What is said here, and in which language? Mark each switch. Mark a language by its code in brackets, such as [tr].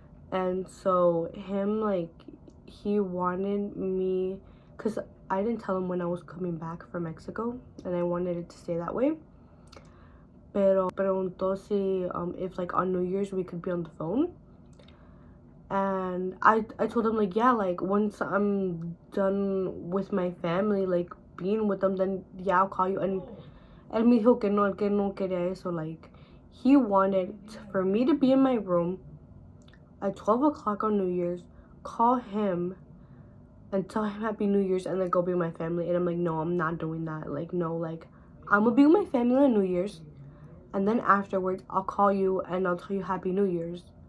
[en] And so him, like, he wanted me, because I didn't tell him when I was coming back from Mexico, and I wanted it to stay that way. [es] Pero preguntó si [en] if, like, on New Year's we could be on the phone. And I told him, like, yeah, like, once I'm done with my family, like, being with them, then yeah, I'll call you. And [es] él me dijo que no quería eso. [en] Like, he wanted for me to be in my room at 12 o'clock on New Year's, call him and tell him Happy New Year's, and then go be with my family. And I'm like, no, I'm not doing that. Like, no, like, I'm gonna be with my family on New Year's, and then afterwards I'll call you and I'll tell you Happy New Year's.